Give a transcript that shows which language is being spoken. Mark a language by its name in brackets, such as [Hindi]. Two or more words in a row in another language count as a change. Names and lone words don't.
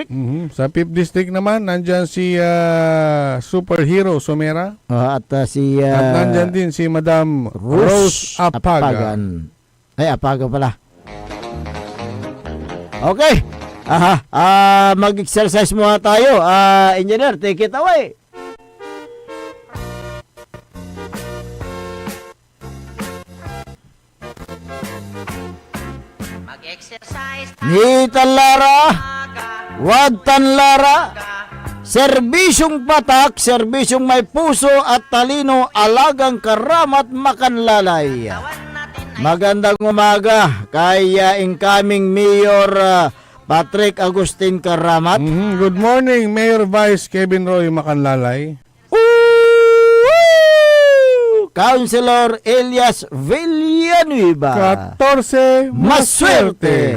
[Filipino] Sa 5th District naman, nandyan si Superhero Somera. At si at nandyan din si Madam Rose Apagan. Ay, Apaga pala. Okay. Mag-exercise muna tayo. Engineer, [English] take it away. [Filipino] Nitan Lara, Wadtan Lara, serbisyong patak, serbisyong may puso at talino, alagang karamat makanlalay. Magandang umaga kay incoming Mayor Patrick Agustin Karamat. [English] Good morning, Mayor Vice Kevin Roy Makanlalay. Councilor Elias Villanueva. [Filipino] 14 Maswerte.